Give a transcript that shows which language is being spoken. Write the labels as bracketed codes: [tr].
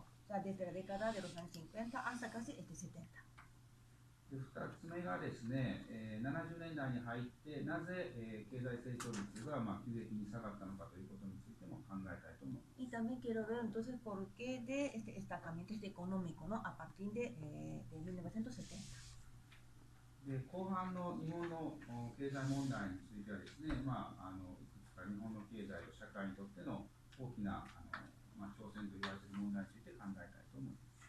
[es] O sea, desde la década de los años 50 hasta casi 70. [ja] 2つ目がですね、70年代に入ってなぜ、経済成長率が急激に下がったのかということについても考えたいと思います。 [es] Y también quiero ver entonces por qué de estancamiento económico, ¿no? A partir de 1970. [ja] で後半の日本の経済問題についてはですね、いくつか日本の経済と社会にとっての大きな挑戦と言われている問題について考えたいと思います。